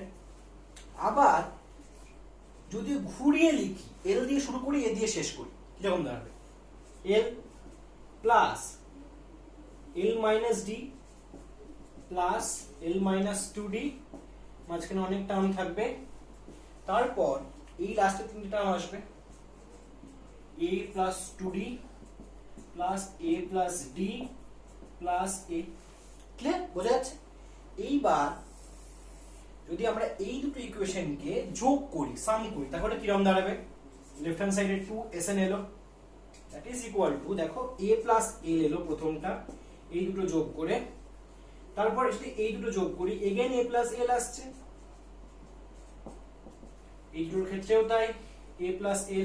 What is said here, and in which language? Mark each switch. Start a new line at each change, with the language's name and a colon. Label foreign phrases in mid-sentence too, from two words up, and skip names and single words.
Bangla: আবার যদি ঘুরিয়ে লিখি, l দিয়ে শুরু করি, a দিয়ে শেষ করি, কিরকম দাঁড়াবে,
English: l plus l minus d plus l minus 2d,
Bangla: মাঝখানে অনেক টার্ম থাকবে, তারপর এই লাস্টের তিনটে টার্ম আসবে,
English: a plus 2d plus a plus d plus a।
Bangla: ক্লিয়ার, বোঝা যাচ্ছে? এইবার যদি আমরা এই দুটো ইকুয়েশনকে যোগ করি, সাম করি, তাহলে কিরকম দাঁড়াবে,
English: left hand side
Bangla: 2sn এলো,
English: that is equal to,
Bangla: দেখো
English: a plus l
Bangla: এলো প্রথমটা, এই দুটো যোগ করে, তারপর যদি এই দুটো যোগ করি,
English: again a plus l
Bangla: আসছে, এই দুটোর ক্ষেত্রেও তাই,
English: a plus l।